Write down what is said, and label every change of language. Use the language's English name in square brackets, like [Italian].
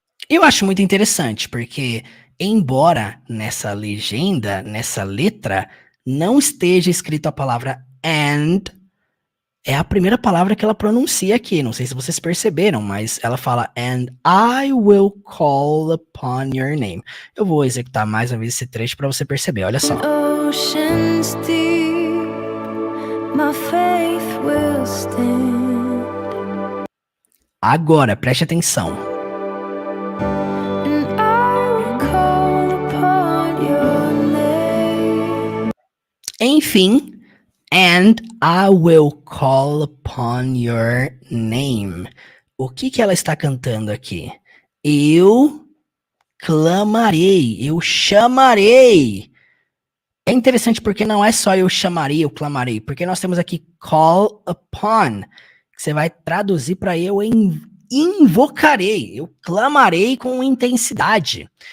[Portuguese] Eu acho muito interessante, porque embora nessa legenda, nessa letra, não esteja escrito a palavra and, é a primeira palavra que ela pronuncia aqui. Não sei se vocês perceberam, mas ela fala [English] and I will call upon your name. [Portuguese] Eu vou executar mais uma vez esse trecho para você perceber. Olha só. [English] Oceans deep, my faith will stand. [Portuguese] Agora, preste atenção. [English] And I will call upon your name. Enfim, and I will call upon your name. [Portuguese] O que ela está cantando aqui? Eu clamarei, eu chamarei. É interessante porque não é só eu chamarei, eu clamarei, porque nós temos aqui call upon, que você vai traduzir para eu invocarei, eu clamarei com intensidade.